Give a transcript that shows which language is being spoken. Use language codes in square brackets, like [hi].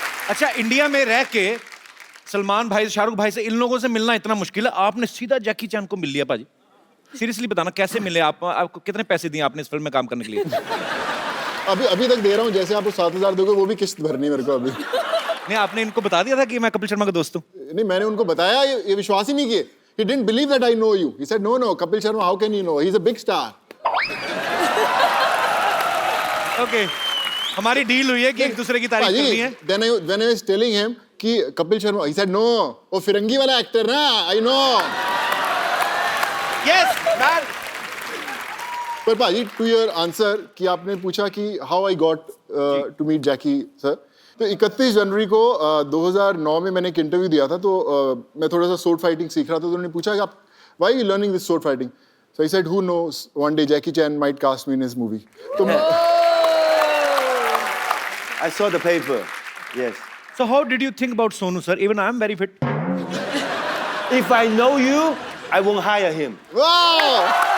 [hi] अच्छा, इंडिया में रह के सलमान भाई, शाहरुख भाई से, इन लोगों से मिलना इतना मुश्किल है, आपने सीधा जैकी चैन को मिल लिया पाजी। सीरियसली बताना, कैसे मिले आप? आपको कितने पैसे दिए आपने इस फिल्म में काम करने के लिए? अभी तक दे रहा हूँ, जैसे आपको 7,000 दोगे वो भी किस्त भरनी है मेरे को अभी। नहीं, आपने इनको बता दिया था कि मैं कपिल शर्मा का दोस्त हूँ? नहीं, मैंने उनको बताया, ये विश्वास ही नहीं किए। [en] He didn't believe that I know you. He said, no, Kapil Sharma, how can you know? He's a big star. [hi] Okay, हमारी डील हुई है कि एक दूसरे की तारीफ करनी है। [en] When I was telling him कि Kapil Sharma, he said, no, [hi] वो फिरंगी वाला एक्टर ना, [en] I know. Yes, man. पर पाजी, to your answer [hi] कि आपने पूछा कि [en] how I got to meet Jackie sir. [hi] तो 31 जनवरी को 2009 में मैंने एक इंटरव्यू दिया था, तो मैं थोड़ा सा sword fighting सीख रहा था, तो उन्होंने पूछा कि आप [en] why are you learning this sword fighting? So I said, who knows, one day Jackie Chan might cast me in his movie. [hi] तो [en] I saw the paper. Yes. So how did you think about Sonu sir? Even I am very fit. If I know you, I won't hire him. wow!